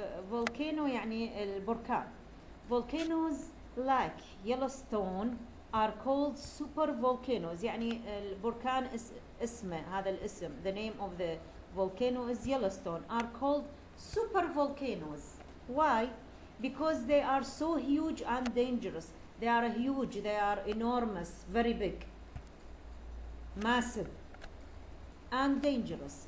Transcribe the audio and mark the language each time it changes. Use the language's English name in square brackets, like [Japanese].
[Arabic] Volcano يعني البركان. [English] Volcanoes like Yellowstone are called super volcanoes. [Arabic] يعني البركان اسمه هذا الاسم. [English] The name of the volcano is Yellowstone. Are called super volcanoes. Why? Because they are so huge and dangerous. They are huge. They are enormous, very big, massive, and dangerous.